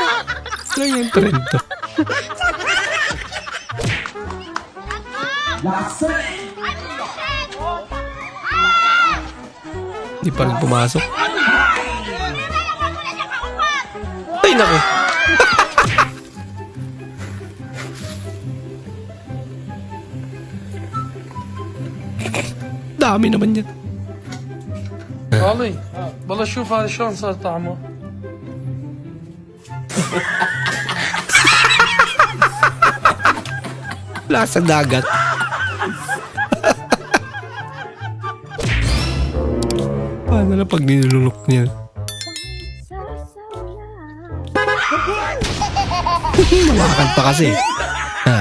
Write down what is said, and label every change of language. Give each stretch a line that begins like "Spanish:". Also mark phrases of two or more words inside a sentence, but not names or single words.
Filipino: Lang yung trend to. Hindi pa rin pumasok. Ay, naku. Dami naman yan.
Arabic: والله والله شوف هذا شلون صار طعمه.
Filipino: Lasa dagat. Paano na pag nilulunok niya? Mawakan pa kasi. Ha.